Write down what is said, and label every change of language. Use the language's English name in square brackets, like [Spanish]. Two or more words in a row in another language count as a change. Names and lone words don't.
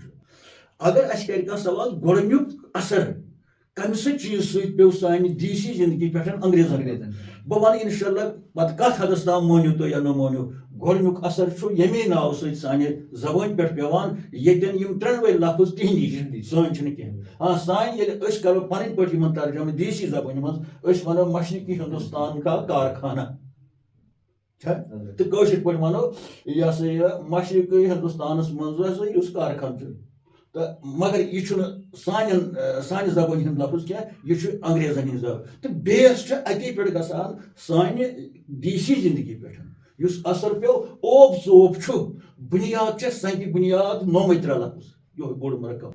[Kashmiri] چھُ اگر اَسہِ کرِ کانٛہہ سوال گۄڈنیُک اثر کمہِ سۭتۍ چیٖز سۭتۍ پیوٚو سانہِ دیسی زندگی پٮ۪ٹھ انگریزن بہٕ وَنہٕ اِنشاء اللہ پتہٕ کتھ حدس تام مٲنِو تُہۍ یا نہ مٲنِو گۄڈنیُک اثر چھُ ییٚمے ناوٕ سۭتۍ سانہِ زبٲنۍ پٮ۪ٹھ پیٚوان ییٚتٮ۪ن یِم ترٛٮ۪نوَے لفظ تِہنٛدی سٲنۍ چھِنہٕ کینٛہہ سانہِ ییٚلہِ أسۍ کرو پنٕنۍ پٲٹھۍ یِمن ترجمہٕ دیسی زبٲنۍ منٛز أسۍ وَنو [Urdu] مشرقی ہندوستان کا کارخانہ [Kashmiri] چھا تہٕ کٲشِر پٲٹھۍ وَنو یہِ ہسا یہِ مشرقی ہندوستانس منٛز ہسا یُس کارخانہٕ چھُ تہٕ مگر یہِ چھُنہٕ سانہِ زبٲنۍ ہُنٛد لفظ کینٛہہ یہِ چھُ انگریزن ہٕنٛز زبان تہٕ بیس چھُ اَتے پٮ۪ٹھ گژھان سانہِ دیسی زندگی پٮ۪ٹھ یُس اثر پیوٚو اوب ژوب چھُ بُنیاد چھےٚ سنگہِ بُنیاد نومٕے ترٛےٚ لفظ یِہوے بوٚڑ مرکب.